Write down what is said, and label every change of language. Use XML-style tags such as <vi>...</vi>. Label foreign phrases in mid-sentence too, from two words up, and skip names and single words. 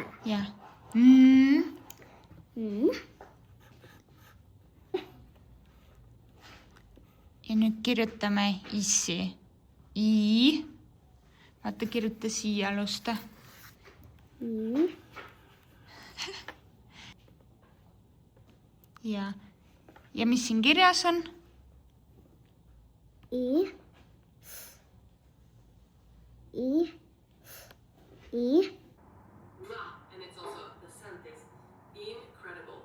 <et>Ja. N. Ja nüüd kirjutame Issi. I. Vaata, kirjuta siia alusta. Ja mis siin kirjas on? I.</et> <en>And it's also the scent is incredible.</en>